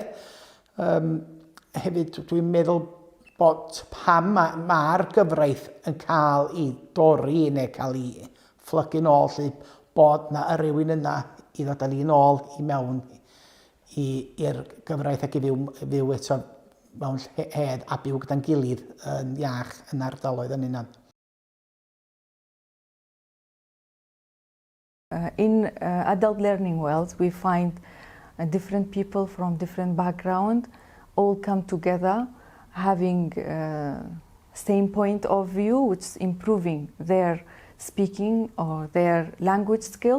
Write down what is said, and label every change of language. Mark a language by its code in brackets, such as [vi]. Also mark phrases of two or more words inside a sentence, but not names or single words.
[cy] Hefyd dwi'n meddwl bod pam mae'r gyfraith yn cael ei dorri neu cael ei fflygu nôl, lle bod na rhywun yna i ddod â ni nôl i mewn i'r gyfraith ac i fyw eto mewn hedd a byw gyda'n gilydd yn iach yn ardaloedd yn unan. [en] In adult learning worlds, we find different people from different background all come together, having same point of view, which is improving their speaking or their language skill.